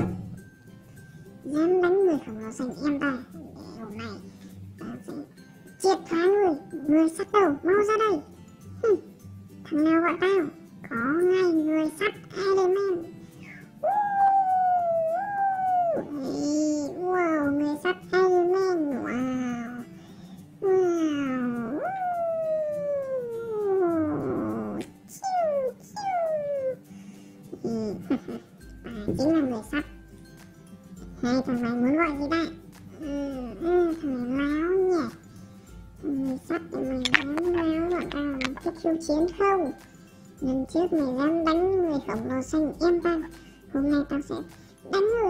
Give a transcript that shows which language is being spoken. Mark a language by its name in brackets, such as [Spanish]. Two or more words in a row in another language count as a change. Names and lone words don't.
[Vietnamese] Dám đánh người khổng lồ xanh em ta, để hôm nay ta sẽ triệt phá người sắt đầu, mau ra đây. Thằng nào gọi tao? Có ngay người sắt Iron Man. Wow, người sắt Iron Man. Wow. Wow. Chiu chiu. Chính là người sắt. Hai thằng này muốn gọi gì ta? Thằng này láo nhỉ. Người sắt thì mày dám láo bọn tao là thích khiêu chiến không? Lần trước mày dám đánh người khổng lồ xanh em ta, hôm nay tao sẽ đánh người.